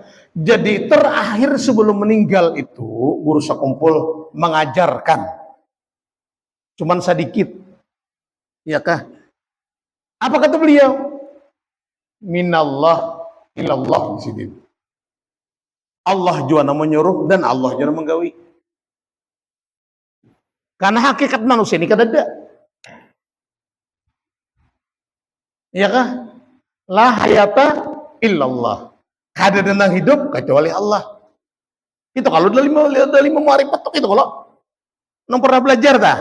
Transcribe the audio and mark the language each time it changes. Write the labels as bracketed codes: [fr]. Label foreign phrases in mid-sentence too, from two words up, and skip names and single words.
[id] Jadi terakhir sebelum meninggal itu guru sekumpul mengajarkan, cuman sedikit, ya kah? Apa kata beliau? [ar] Minallah ilallah di sini. [id] Allah juga menyuruh dan Allah juga menggawi. Karena hakikat manusia ini kada ada. Ya kah? [ar] La hayata illallah. [id] Kada ada yang hidup kecuali Allah. Itu kalau dari ma'rifat itu kalau nang pernah belajar dah.